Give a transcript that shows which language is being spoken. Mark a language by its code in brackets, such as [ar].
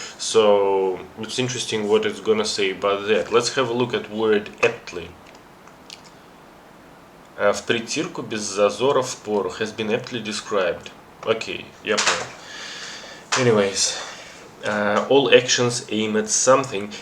[en] So it's interesting what it's gonna say about that. Let's have a look at word aptly. [ru] В притирку без зазора в пору [en] has been aptly described. [ru] Okay, я понял. [en] Anyways, all actions aim at something.